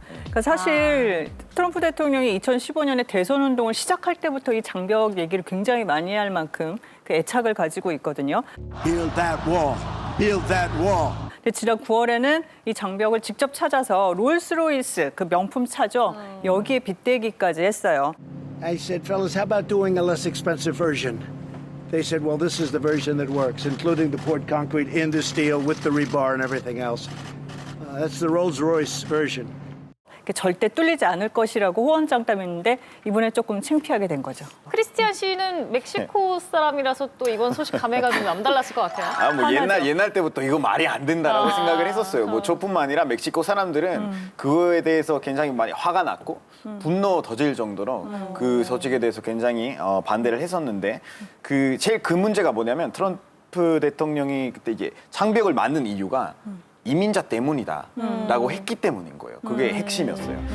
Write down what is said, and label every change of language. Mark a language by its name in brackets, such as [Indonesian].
[Korean] 그러니까 사실 트럼프 대통령이 2015년에 대선 운동을 시작할 때부터 이 장벽 얘기를 굉장히 많이 할 만큼 그 애착을 가지고 있거든요. [English] Build that wall. Build that wall. [Korean] 지난 9월에는 이 장벽을 직접 찾아서 롤스로이스, 그 명품 차죠. 여기에 빗대기까지 했어요. [English] I said, fellas, how about doing a less expensive version? They said, well, this is the version that works, including the poured concrete in the steel with the rebar and everything else. That's the Rolls-Royce version. [Korean] 절대 뚫리지 않을 것이라고 호언장담했는데 이번에 조금 창피하게 된 거죠. 크리스티안 씨는 멕시코 사람이라서 또 이번 소식 감회가 좀 남달랐을 것 같아요. 뭐 옛날 때부터 이거 말이 안 된다라고 생각을 했었어요. 뭐 저뿐만 아니라 멕시코 사람들은 그거에 대해서 굉장히 많이 화가 났고 분노 터질 정도로 그 소식에 대해서 굉장히 반대를 했었는데 제일 그 문제가 뭐냐면 트럼프 대통령이 그때 이제 장벽을 만든 이유가 이민자 때문이다라고 했기 때문인 거예요. 그게 핵심이었어요.